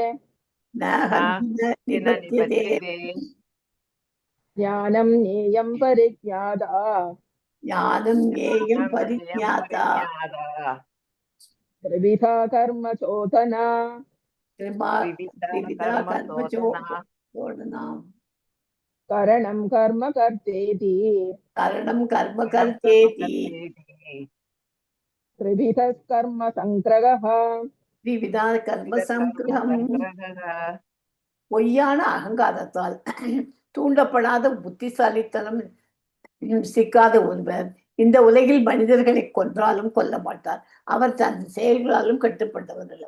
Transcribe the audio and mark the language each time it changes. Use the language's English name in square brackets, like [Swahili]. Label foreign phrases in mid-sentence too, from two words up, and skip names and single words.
[Sanskrit] ज्ञानं ज्ञेयं परिज्ञाता त्रिविधा कर्म चोदना करणं कर्म कर्तेति त्रिविधः कर्म संग्रहः [Tamil] பொய்யான அகங்காரத்தால் தூண்டப்படாத புத்திசாலித்தனம் சிக்காத ஒருவர் இந்த உலகில் மனிதர்களை கொன்றாலும் கொல்ல மாட்டார். அவர் தன் செயல்களாலும் கட்டுப்பட்டவர் அல்ல.